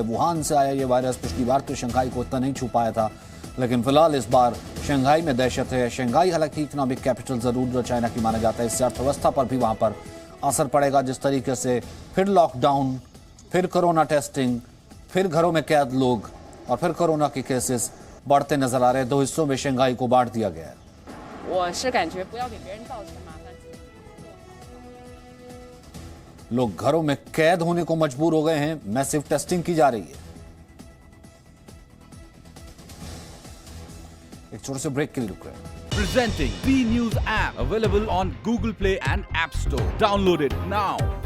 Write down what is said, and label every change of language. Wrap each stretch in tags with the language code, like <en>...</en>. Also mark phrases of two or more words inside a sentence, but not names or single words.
<hi>वुहान से आया ये वायरस, पिछली बार तो शंघाई को इतना नहीं छू पाया था, लेकिन फिलहाल इस बार शंघाई में दहशत है। शंघाई हालांकि</hi> <en>economic capital</en> <hi>जरूर चाइना की माना जाता है, इससे अर्थव्यवस्था पर भी वहां पर असर पड़ेगा। जिस तरीके से फिर लॉकडाउन, फिर</hi> <en>corona testing,</en> <hi>फिर घरों में कैद लोग और फिर कोरोना के केसेस बढ़ते नजर आ रहे हैं। 2 हिस्सों में शंघाई को बांट दिया गया है।</hi> <zh>我是感觉不要给别人造成麻烦。</zh> <hi>लोग घरों में कैद होने को मजबूर हो गए हैं,</hi> <en>massive testing</en> <hi>की जा रही है। एक छोटे से ब्रेक के लिए रुक रहे हैं।</hi> <en>Presenting B News app available on Google Play and App Store. Download it now.</en>